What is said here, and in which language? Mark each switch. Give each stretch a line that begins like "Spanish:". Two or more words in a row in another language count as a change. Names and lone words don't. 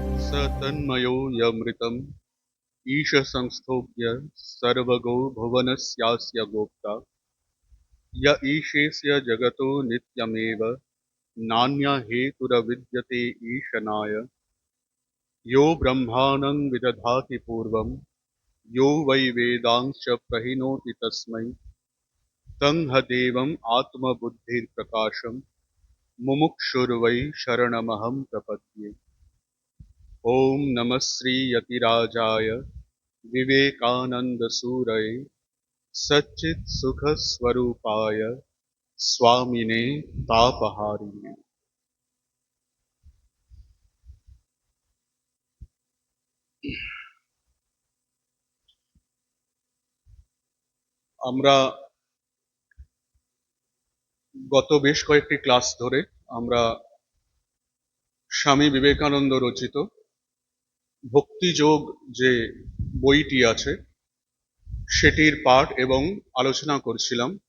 Sanskrit: स तन्मयो यमृतम् ईशसंस्थोभ्य सर्वगो भुवनस्यास्य गोप्ता य ईशेस्य जगतो नित्यमेव नान्य हेतुरविद्यते ईशनाय यो ब्रह्माणं विदधाति पूर्वं यो वै वेदांश्च प्रहिणोति तस्मै तं ह देवम् आत्मबुद्धिर्प्रकाशम् मुमुक्षुर्वै शरणमहं प्रपद्ये। ॐ नमः श्री यतिराजाय विवेकानन्दसूरये सच्चित्सुखस्वरूपाय स्वामिने तापहारिणे।
Bangla: আমরা গত বেশ কয়েকটি ক্লাস ধরে আমরা স্বামী বিবেকানন্দ রচিত ভক্তিযোগ যে বইটি আছে সেটির পাঠ এবং আলোচনা করছিলাম।